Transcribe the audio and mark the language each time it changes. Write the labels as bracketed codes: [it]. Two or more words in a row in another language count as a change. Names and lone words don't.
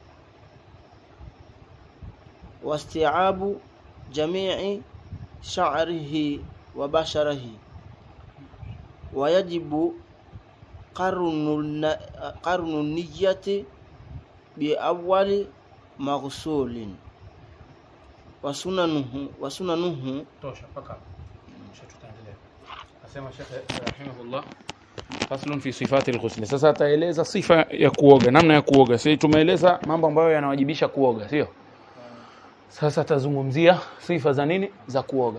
[ar] واستيعاب جميع شعره وبشره، ويجب قرن النية بأول مغسول، وسننه [sw] tosha paka tutaendelea. Asema Sheikh rahimahullah [ar] فصل في صفة الغسل. [sw] Sasa ataeleza sifa ya kuoga, namna ya kuoga. Sisi tumeeleza mambo ambayo yanawajibisha kuoga, sio? Sasa tazungumzia sifa za nini? Za kuoga.